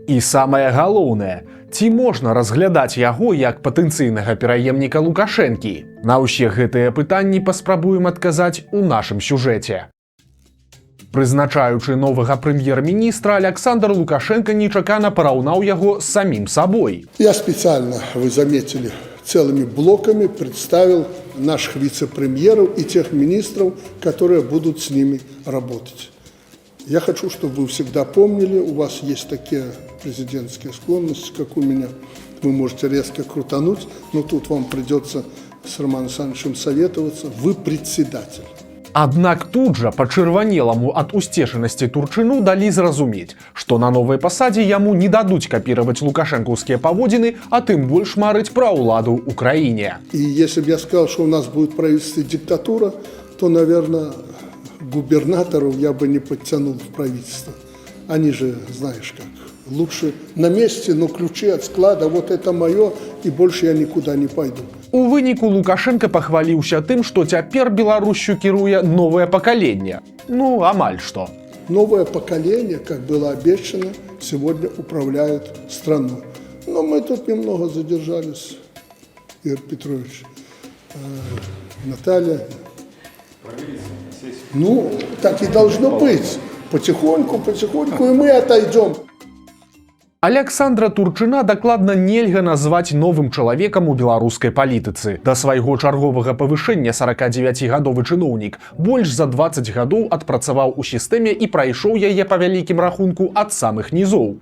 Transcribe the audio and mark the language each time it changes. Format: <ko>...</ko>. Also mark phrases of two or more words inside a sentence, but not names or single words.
<be>І самае галоўнае, ці можна разглядаць яго як патэнцыйнага пераемніка Лукашэнкі? На ўсе гэтыя пытанні паспрабуем адказаць у нашым сюжэце. Прызначаючы новага прэм'ер-міністра, Александр Лукашенко нечакана параўнаў яго з самім сабой.</be> <ru>Я специально, вы заметили, целыми блоками представил наших вице-премьеров и тех министров, которые будут с ними работать. Я хочу, чтобы вы всегда помнили, у вас есть такие президентские склонности, как у меня. Вы можете резко крутануть, но тут вам придется с Романом Александровичем советоваться. Вы председатель.</ru> <be>Аднак тут жа пачырванеламу ад усцешанасці Турчыну далі зразумець, што на новай пасадзе яму не дадуць капіраваць лукашэнкаўскія паводзіны, а тым больш марыць пра ўладу ў краіне.</be> <ru>И если бы я сказал, что у нас будет правительство и диктатура, то, наверное, губернаторов я бы не подтянул в правительство. Они же, знаешь как, лучше на месте, но ключи от склада, вот это мое, и больше я никуда не пойду.</ru> <be>У выніку Лукашенко пахваліўся тым, што цяпер Беларусью кіруе новае пакаленне. Ну, амаль што.</be> <ru>Новое поколение, как было обещано, сегодня управляет страной. Но мы тут немного задержались, Игорь Петрович, Наталья. Ну, так и должно быть. Потихоньку, и мы отойдем.</ru> <be>Александра Турчына дакладна нельга назваць новым чалавекам у беларускай палітыцы. Да свайго чарговага павышэння 49гадовы чыноўнік больш за 20 гадоў адпрацаваў у сістэме і прайшоў яе па вялікім рахунку ад самых нізоў.</be>